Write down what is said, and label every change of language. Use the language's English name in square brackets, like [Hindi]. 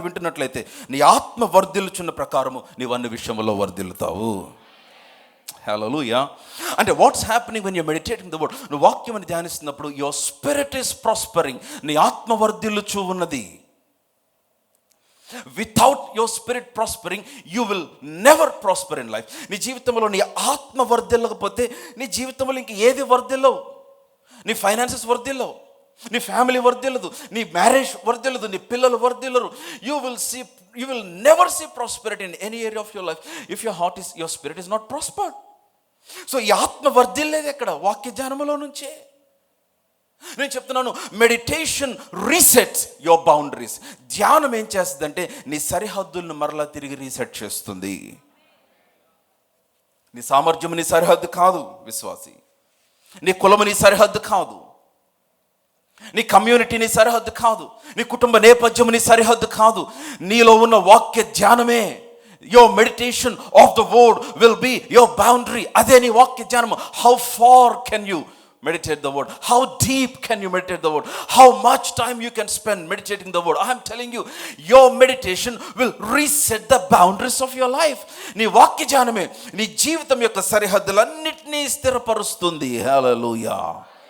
[Telugu] వింటున్నట్లయితే నీ ఆత్మ వర్ధిల్లుచున్న ప్రకారము నీవు అన్ని విషయంలో వర్ధిల్లుతావు. హల్లెలూయా. [English] అంటే what's happening when you meditating the word, [Telugu] నువ్వు వాక్యమును ధ్యానిస్తున్నప్పుడు [English] your spirit is prospering, [Telugu] నీ ఆత్మ వర్ధిల్లుచు ఉన్నది. [English] Without your spirit prospering, you will never prosper in life. [Telugu] నీ జీవితంలో నీ ఆత్మ వర్ధిల్లకపోతే నీ జీవితంలో ఇంక ఏది వర్ధిల్లవు. నీ ఫైనాన్సెస్ వర్ధిల్లవు, నీ ఫ్యామిలీ వర్ధిల్లదు, నీ మ్యారేజ్ వర్ధిల్లదు, నీ పిల్లలు వర్ధిల్లరు. [English] You will never see prosperity in any area of your life if your spirit is not prospered. [Telugu] So ఈ ఆత్మ వర్ధిల్లేది ఎక్కడ? వాక్య ధ్యానములో నుంచే. నేను చెప్తున్నాను, [English] Meditation resets your boundaries. [Telugu] ధ్యానం ఏం చేస్తుందంటే నీ సరిహద్దులను మరలా తిరిగి రీసెట్ చేస్తుంది. నీ సామర్థ్యం నీ సరిహద్దు కాదు విశ్వాసి, నీ కులము నీ సరిహద్దు కాదు, నీ కమ్యూనిటీ నీ సరిహద్దు కాదు, నీ కుటుంబ నేపథ్యం నీ సరిహద్దు కాదు. నీలో ఉన్న వాక్య ధ్యానమే, [English] your meditation of the word will be your boundary. [Telugu] అదే నీ వాక్య ధ్యానము. [English] How far can you meditate the word? How deep can you meditate the word? How much time you can spend meditating the word? I am telling you, your meditation will reset the boundaries of your life. [Telugu] నీ వాక్య ధ్యానమే నీ జీవితం యొక్క సరిహద్దులన్నిటినీ స్థిరపరుస్తుంది. హల్లెలూయా.